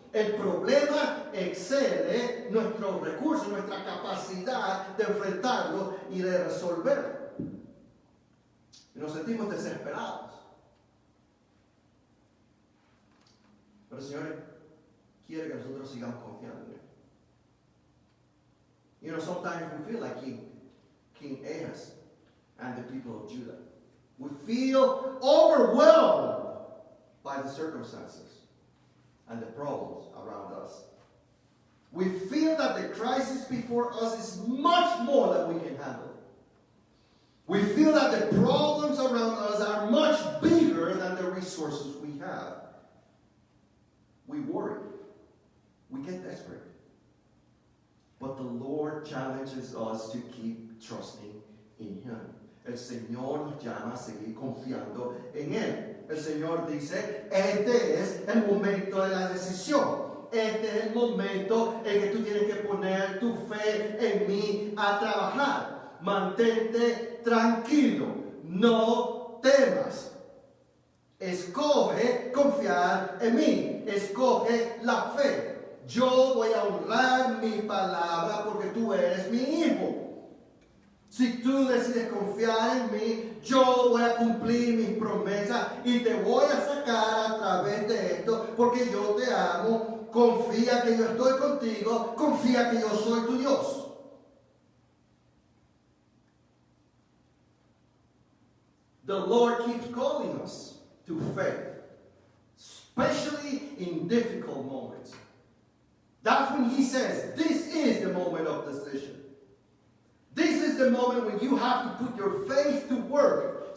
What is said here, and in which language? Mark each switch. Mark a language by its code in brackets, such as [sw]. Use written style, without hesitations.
[es] El problema excede nuestros recursos, nuestra capacidad de enfrentarlo y de resolverlo. Y nos sentimos desesperados. Pero el Señor quiere que nosotros sigamos confiando en Él. [en] Sometimes we feel like King Ahaz and the people of Judah. We feel overwhelmed by the circumstances and the problems around us. We feel that the crisis before us is much more than we can handle. We feel that the problems around us are much bigger than the resources we have. We worry. We get desperate. But the Lord challenges us to keep trusting in Him. [es] El Señor nos llama a seguir confiando en Él. El Señor dice, este es el momento de la decisión. Este es el momento en que tú tienes que poner tu fe en mí a trabajar. Mantente tranquilo, no temas. Escoge confiar en mí, escoge la fe. Yo voy a honrar mi palabra porque tú eres mi hijo. Si tú decides confiar en mí, yo voy a cumplir mis promesas y te voy a sacar a través de esto porque yo te amo. Confía que yo estoy contigo, confía que yo soy tu Dios. [en] The Lord keeps calling us to faith, especially in difficult moments. That's when He says, this is the moment of decision. This is the moment when you have to put your faith to work.